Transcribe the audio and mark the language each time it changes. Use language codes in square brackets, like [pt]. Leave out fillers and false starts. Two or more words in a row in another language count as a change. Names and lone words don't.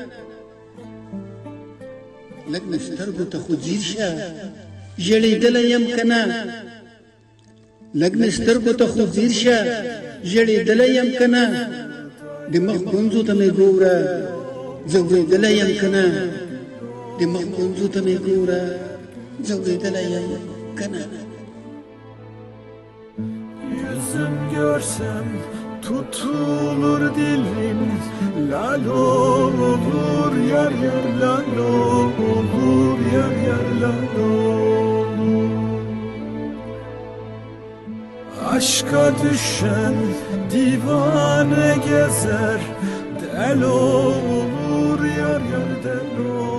[ps] لږ مې سترګو ته خو ځیر شه ژړېدلی یم که نه لږ مې سترګو ته خو ځیر شه ژړېدلی یم که نه د مخ ګونځو ته مې ګوره ځورېدلی یم که نه د مخ ګونځو ته مې ګوره ځورېدلی یم که نه [tr] Yüzüm görsem tutulur dilim, lal olur yar yar lal olur yar yar lal olur. Aşka düşen divane gezer, del olur yar yar del olur.